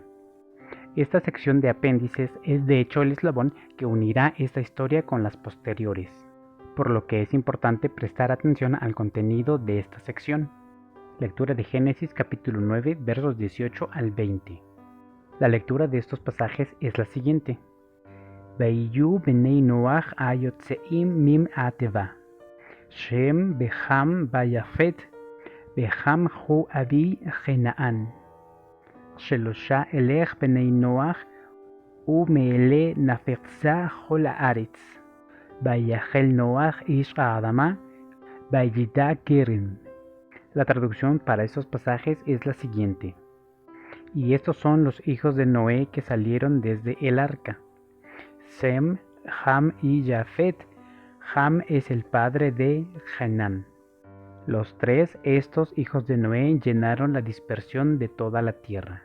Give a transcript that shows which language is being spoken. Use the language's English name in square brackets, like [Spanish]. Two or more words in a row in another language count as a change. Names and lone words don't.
[Spanish] Esta sección de apéndices es de hecho el eslabón que unirá esta historia con las posteriores, por lo que es importante prestar atención al contenido de esta sección. Lectura de Génesis capítulo 9 versos 18 al 20. La lectura de estos pasajes es la siguiente. [Hebrew] ויהיו בני נח היוצאים מן התבה, שם וחם ויפת, וחם הוא אבי כנען, שלשה אלה בני נח, ומאלה נפצה כל הארץ, ויחל נח איש האדמה, ויטע כרם. [Spanish] La traducción para estos pasajes es la siguiente. Y estos son los hijos de Noé que salieron desde el arca: Sem, Ham y Jafet. Ham es el padre de Canaán. Los tres, estos hijos de Noé, llenaron la dispersión de toda la tierra.